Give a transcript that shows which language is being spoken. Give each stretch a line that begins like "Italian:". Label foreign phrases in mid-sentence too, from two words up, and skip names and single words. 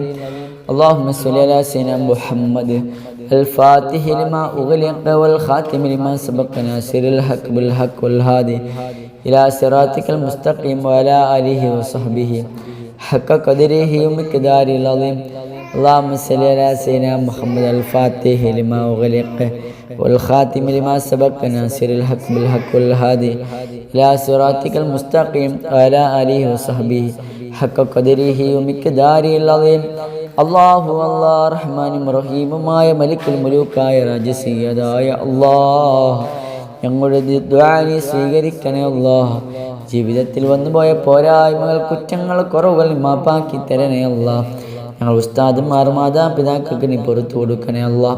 Arabic: اللهم صل على سيدنا محمد الفاتح لما أغلق والخاتم لما سبق ناصر الحق بالحق والهادي إلى صراطك المستقيم وعلى آله وصحبه حق قدره ومقداره العظيم. اللهم صل على سيدنا محمد الفاتح لما أغلق والخاتم لما سبق ناصر الحق بالحق والهادي إلى صراطك المستقيم وعلى آله وصحبه حق قدره ومقداره العظيم.
Malayalam: അല്ലാഹു അല്ലാഹ് റഹ്മാനും റഹീമുമായ മലിക്കുൽ മുലൂക്കായ രാജസീയതായ അല്ലാഹ്, ഞങ്ങളുടെ ദുആ നീ സ്വീകരിക്കണേ അല്ലാഹ്. ജീവിതത്തിൽ വന്നുപോയ പോരായ്മകൾ, കുറ്റങ്ങൾ, കുറവുകൾ മാപ്പാക്കി തരണേ അല്ലാഹ്. ഞങ്ങൾ ഉസ്താദുമാർ, മാതാപിതാക്കൾക്ക് നീ പുറത്തു കൊടുക്കണേ അല്ലാഹ്.